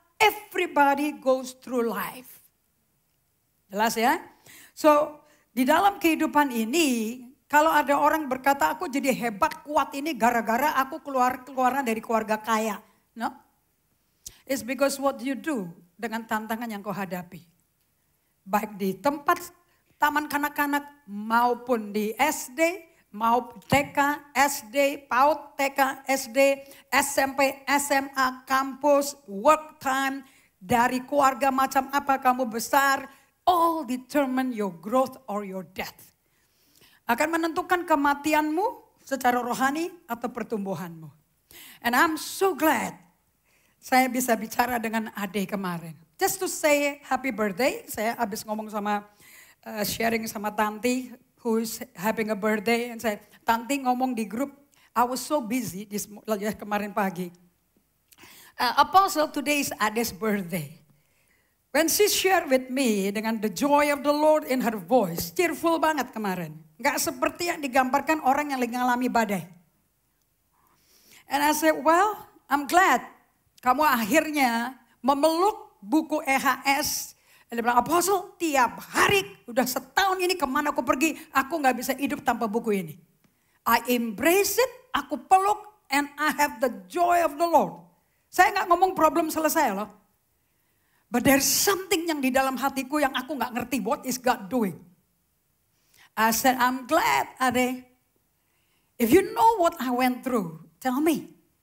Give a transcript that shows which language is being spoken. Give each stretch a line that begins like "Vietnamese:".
English: Everybody goes through life.
Indonesian: Jelas ya? So, di dalam kehidupan ini, kalau ada orang berkata aku jadi hebat, kuat ini gara-gara aku keluaran dari keluarga kaya.
English: No. It's because what you do
Indonesian: dengan tantangan yang kau hadapi. Baik di tempat taman kanak-kanak maupun di SD, maupun TK, SD, PAUD, TK, SD, SMP, SMA, kampus, work time, dari keluarga macam apa kamu besar,
English: all determine your growth or your death.
Indonesian: Akan menentukan kematianmu secara rohani atau pertumbuhanmu.
English: And I'm so glad
Indonesian: saya bisa bicara dengan Ade kemarin.
English: Just to say happy birthday,
Indonesian: saya habis ngomong sama, sharing sama
English: Tanti who's having a birthday. And
Indonesian: saya, Tanti ngomong di grup,
English: I was so busy
Indonesian: kemarin pagi.
English: Apostle, today is Ade's birthday. When she shared with me dengan the joy of the Lord in her voice, cheerful
Indonesian: banget kemarin. Gak seperti yang digambarkan orang yang lagi ngalami badai.
English: And I said, well, I'm glad
Indonesian: kamu akhirnya memeluk buku EHS. Dia bilang, Apostle, tiap hari udah setahun ini kemana aku pergi, aku gak bisa hidup tanpa buku ini.
English: I embrace it,
Indonesian: aku peluk,
English: and I have the joy of the Lord.
Indonesian: Saya gak ngomong problem selesai loh.
English: But there's something
Indonesian: yang di dalam hatiku yang aku gak ngerti,
English: what is God doing? I said, I'm glad, Ade. If you know what I went through, tell me.